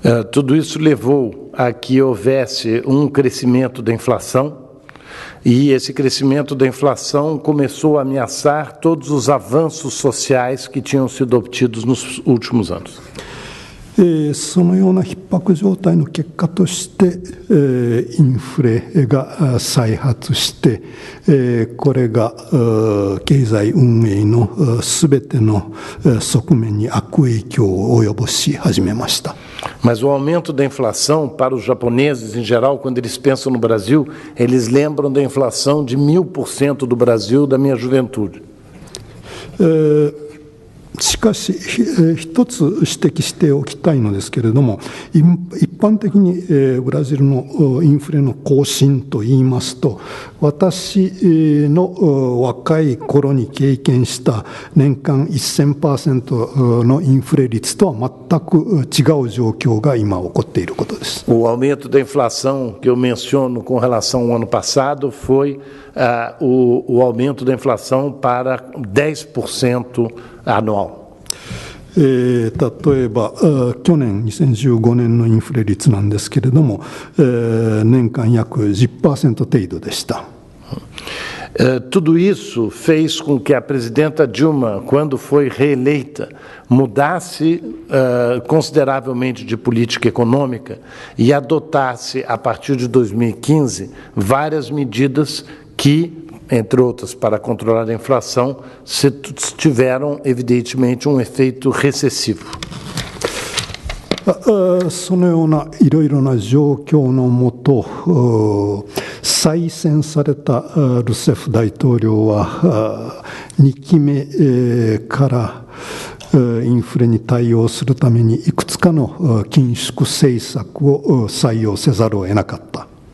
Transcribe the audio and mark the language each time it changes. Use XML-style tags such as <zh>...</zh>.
<pt>Tudo isso levou a que houvesse crescimento da inflação, e esse crescimento da inflação começou a ameaçar todos os avanços sociais que tinham sido obtidos nos últimos anos.</pt> <ja>そのような逼迫状態の結果としてインフレが再発してこれが経済運営のすべての側面に悪影響を及ぼし始めました。</ja> <pt>Mas o aumento da inflação, para os japoneses em geral, quando eles pensam no Brasil, eles lembram da inflação de 1000% do Brasil da minha juventude.</pt> <ja>しかし一つ指摘しておきたいのですけれども一般的にブラジルのインフレの更新といいますと私の若い頃に経験した年間 1000% のインフレ率とは全く違う状況が今起こっていることです。</ja> <pt>O aumento da inflação que eu menciono com relação ao ano passado foi o aumento da inflação para 10% anual.</pt> <ja>例えば去年2015年のインフレ率なんですけれども年間約 10% 程度でした。</ja> <pt>Tudo isso fez com que a presidenta Dilma, quando foi reeleita, mudasse consideravelmente de política econômica e adotasse, a partir de 2015, várias medidas que, entre outras, para controlar a inflação, tiveram, evidentemente, efeito recessivo.</pt> <ja>そのようないろいろな状況のもと再選されたルセフ大統領は2期目からインフレに対応するためにいくつかの緊縮政策を採用せざるを得なかった。</ja>